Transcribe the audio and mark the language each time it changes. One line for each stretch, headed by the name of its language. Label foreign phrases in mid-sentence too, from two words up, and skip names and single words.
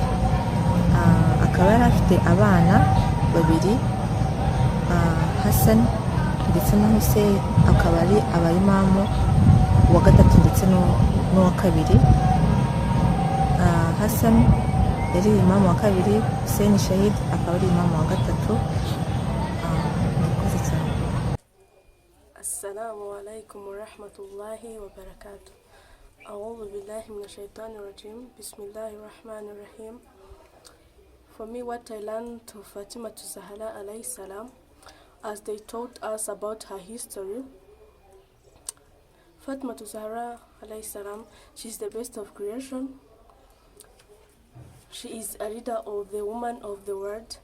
Kinyarwanda: Akaba yari afite abana babiri, Hassan ndetse na Hussein, akaba ari abayimamu wa gatatu ndetse n'uwa kabiri. Hassan yari imamu wa kabiri, Hussein Shahid akaba ari imamu wa gatatu.
Arabic: السلام عليكم ورحمة الله وبركاته. أعوذ بالله من الشيطان الرجيم بسم الله الرحمن الرحيم.
English: For me, what I learned to Fatima Zahara
Arabic: عليه السلام,
English: as they taught us about her history. Fatima Zahara
Arabic: عليه السلام,
English: she's the best of creation. She is a leader of the women of the world.